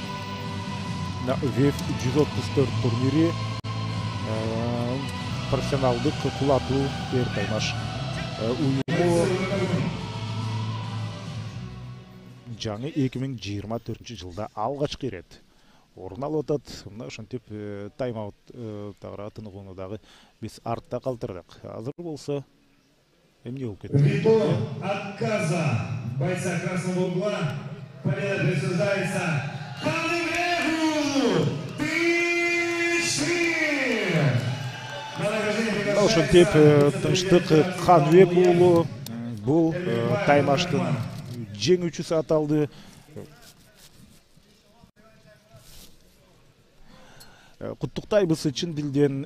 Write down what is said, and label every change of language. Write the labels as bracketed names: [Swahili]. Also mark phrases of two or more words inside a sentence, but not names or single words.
[Kyrgyz] ВФ 134 турнири профессионалдык кулатуу эр таймаш уюму жаңы 2024 жылда алгачкы ирет орун алып атат. Мына ошентип тайм-аут тагыра тыныгууну дагы биз артта калтырдык. Азыр болсо эмне болуп кетти? [Russian] Ввиду отказа бойца красного угла победа присуждается Каныбеку Тынчтык. [Kyrgyz] Ошентип Тынчтык Каныбек уулу бул таймаштын жеңүүчүсү аталды. Куттуктайбыз чын дилден.